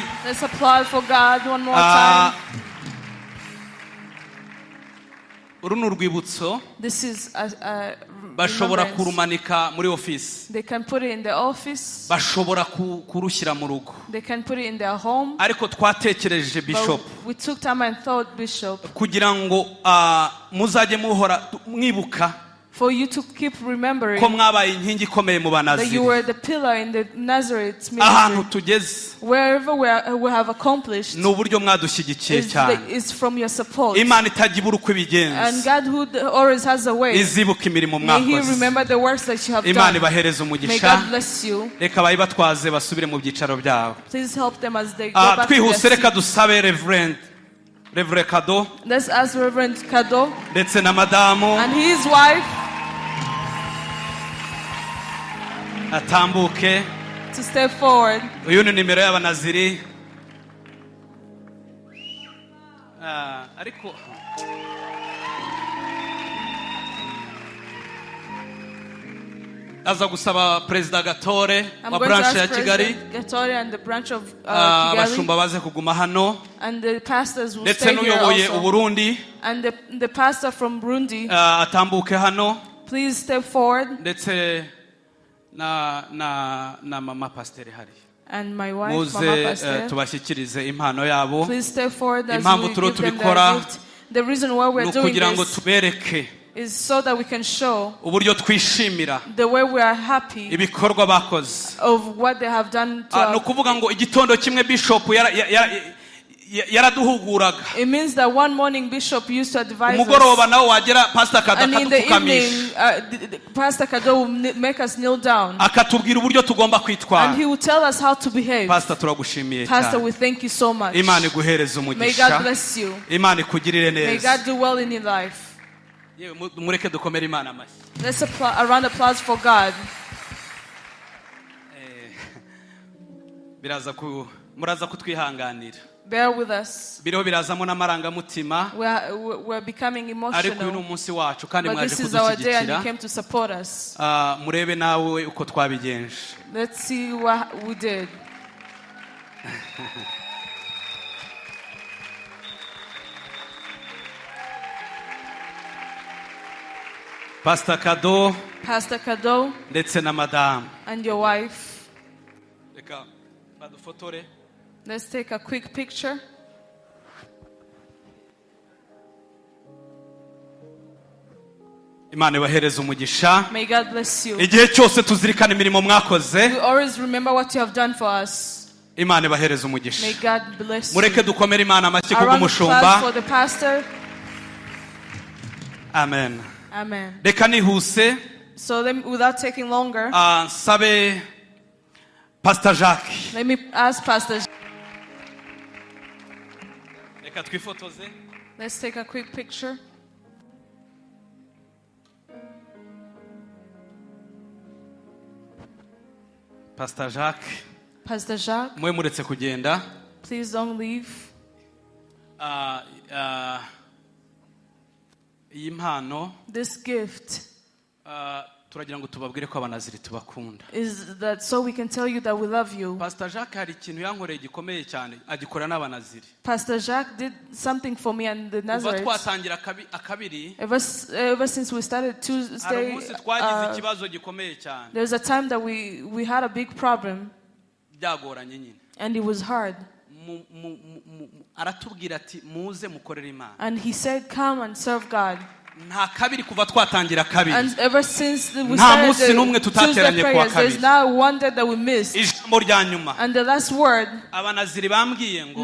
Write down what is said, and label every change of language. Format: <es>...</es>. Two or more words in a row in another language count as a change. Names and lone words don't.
<en>Let's applaud for God one more time.</en> <rw>uru ni urwibutso</rw> <en>This is a</en> <rw>bashobora</rw> <en>remembrance.</en> <rw>kurumanika muri ofisi</rw> <en>They can put it in their office.</en> <rw>bashobora kurushyira mu rugo</rw> <en>They can put it in their home.</en> <rw>ariko twatekereje bishop</rw> <en>But we took time and thought, Bishop,</en> <rw>kugira ngo muzajye muhora mwibuka</rw> <en>for you to keep remembering</en> <rw>ko mwabaye inkingi ikomeye mu</rw> <en>that you</en> <rw>banaziri</rw> <en>were the pillar in the Nazarene</en> <rw>ahantu</rw> <en>ministry.</en> <rw>tugeze</rw> <en>Wherever we have accomplished</en> <rw>ni uburyo mwadushyigikiye cyane</rw> <en>is from your support.</en> <rw>Imana itajya ibura uko</rw> <en>And</en> <rw>ibigenza</rw> <en>God who always has a way,</en> <rw>izibuka imirimo</rw> <en>may He</en> <rw>mwakoze</rw> <en>remember the works that you have</en> <rw>Imana</rw> <en>done.</en> <rw>ibahereze</rw> <en>May</en> <rw>umugisha</rw> <en>God bless you.</en> <rw>reka bayibatwaze basubire mu byicaro byabo</rw> <en>Please help them as they go back to</en> <rw>twihuse</rw> <en>their</en> <rw>reka</rw> <en>seat.</en> <rw>dusabe Reverend Kado</rw> <en>Let's ask Reverend Kado</en> <rw>ndetse na madamu</rw> <en>and his wife</en> <rw>atambuke</rw> <en>to step forward.</en> <rw>uyu ni nimero y'abanaziri ariko aza gusaba Perezida Gatore</rw> <en>I'm</en> <rw>wa</rw> <en>going to</en> <rw>branch ya</rw> <en>ask Kigali President Gatore and the branch of Kigali,</en> <rw>abashumba baze kuguma hano</rw> <en>and the pastors will</en> <rw>ndetse</rw> <en>stay here</en> <rw>n'uyoboye</rw> <en>also.</en> <rw>Uburundi</rw> <en>And the pastor from Burundi,</en> <rw>atambuke hano</rw> <en>please step forward.</en> <rw>ndetse na mama pasiteri hari</rw> <en>And my wife,</en> <rw>muze</rw> <en>Mama Pastor,</en> <rw>tubashyikirize impano yabo</rw> <en>please step forward as</en> <rw>Impamvu</rw> <en>we</en> <rw>turiho</rw> <en>give them</en> <rw>tubikora</rw> <en>their gift. The reason why</en> <rw>ni</rw> <en>we're doing</en> <rw>ukugira ngo</rw> <en>this</en> <rw>tubereke</rw> <en>is so that we can show</en> <rw>uburyo twishimira</rw> <en>the way we are happy</en> <rw>ibikorwa bakoze</rw> <en>of what they have done to</en> <rw>ni</rw> <en>us.</en> <rw>ukuvuga ngo igitondo kimwe bishop yaraduhuguraga</rw> <en>It means that one morning Bishop used to advise</en> <rw>umugoroba</rw> <en>us,</en> <rw>nawe wagera Pastor Kado</rw> <en>and in the evening,</en> <rw>akadupfukamisha</rw> <en>Pastor Kado will make us kneel down,</en> <rw>akatubwira uburyo tugomba kwitwara</rw> <en>and he will tell us how to behave.</en> <rw>Pastor turagushimiye</rw> <en>Pastor,</en> <rw>cyane</rw> <en>we thank you so much.</en> <rw>Imana iguhereze</rw> <en>May God</en> <rw>umugisha</rw> <en>bless you.</en> <rw>Imana ikugirire</rw> <en>May</en> <rw>neza</rw> <en>God do well in your life.</en> <rw>yewe mureke dukomere Imana amashyi</rw> <en>Let's a round of applause for God.</en> <rw>muraza kutwihanganira</rw> <en>Bear with us.</en> <rw>biriho birazamo n'amarangamutima</rw> <en>We're becoming</en> <rw>ariko uyu ni</rw> <en>emotional,</en> <rw>umunsi wacu kandi</rw> <en>but</en> <rw>mwaje</rw> <en>this is our day and you</en> <rw>kudushyigikira</rw> <en>came to support us.</en> <rw>murebe nawe uko twabigenje</rw> <en>Let's see what we did. Pastor Kado Pastor Kado</en> <rw>ndetse na madamu</rw> <en>and your wife,</en> <rw>reka badufotore</rw> <en>let's take a quick picture.</en> <rw>Imana ibahereze umugisha</rw> <en>May God bless you.</en> <rw>igihe cyose tuzirikana imirimo mwakoze</rw> <en>We always remember what you have done for us.</en> <rw>Imana ibahereze umugisha</rw> <en>May God bless you.</en> <rw>mureke dukomere Imana amashyi</rw> <en>A round of applause</en> <rw>kubw'umushumba</rw> <en>for the pastor. amen Amen.</en> <rw>reka nihuse</rw> <en>So without taking longer,</en> <rw>nsabe Pastor Jacque</rw> <en>let me ask Pastor.</en> <rw>reka reka twifotoze.</rw> <en>Let's take a quick picture. Pastor Jacques, Pastor Jacques,</en> <rw>mwe muretse kugenda.</rw> <en>please don't leave.</en> <rw>Iyi mpano</rw> <en>This gift</en> <rw>turagira ngo tubabwire ko abanaziri tubakunda.</rw> <en>is that so we can tell you that we love you.</en> <rw>Pastor Jacques hari ikintu yankoreye gikomeye cyane, agikora n'abanaziri.</rw> <en>Pastor Jacques did something for me and the</en> <rw>Kuva</rw> <en>Nazarene.</en> <rw>twatangira akabiri,</rw> <en>Ever since we started</en> <rw>hari</rw> <en>Tuesday,</en> <rw>umunsi twagize ikibazo gikomeye cyane.</rw> <en>there was a time that we had a big problem</en> <rw>Byagoranye nyine.</rw> <en>and it was hard.</en> <rw>Aratubwira ati muze mukorere Imana.</rw> <en>And he said, come and serve God.</en> <rw>Nta kabiri kuva twatangira kabiri.</rw> <en>And ever since we</en> <rw>Nta</rw> <en>started</en> <rw>munsi n'umwe</rw> <en>the Tuesday</en> <rw>tutateranye kuwa</rw> <en>prayers, there's</en> <rw>kabiri.</rw> <en>not one day that we missed.</en> <rw>Ijambo rya nyuma.</rw> <en>And the last word,</en> <rw>Abanaziri bambwiye ngo</rw>